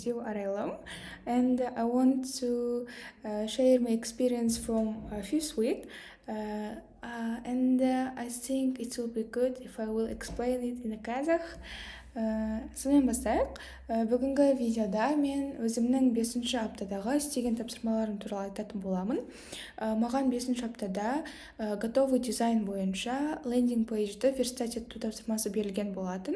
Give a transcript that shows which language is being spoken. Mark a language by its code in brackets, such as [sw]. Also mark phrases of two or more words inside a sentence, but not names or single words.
[en] Araylam, and I want to share my experience from fifth week. And I think it will be good if I will explain it in a Kazakh. [kk] Сонымен бастайық. Бүгінгі видеода мен өзімнің 5-ші аптадағы істеген тапсырмаларым туралы айтатын боламын. Маған 5-ші аптада [ru] готовый дизайн [kk] бойынша [en] landing pageді [kk] верстать ету тапсырмасы берілген болатын.